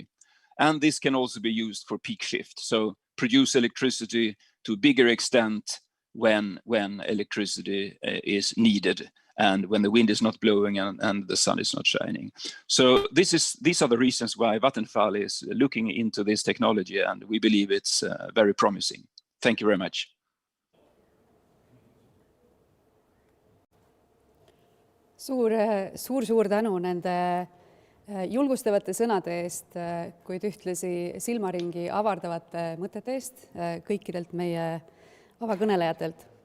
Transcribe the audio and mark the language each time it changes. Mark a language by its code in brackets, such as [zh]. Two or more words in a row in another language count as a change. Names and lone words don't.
[en] And this can also be used for peak shift. So produce electricity to a bigger extent when electricity is needed and when the wind is not blowing and the sun is not shining. So these are the reasons why Vattenfall is looking into this technology, and we believe it's very promising. Thank you very much. [et] Suur tänu nende julgustavate sõnade eest, kuid ühtlasi silmaringi avardavate mõtete eest kõikidelt meie avakõnelejatelt.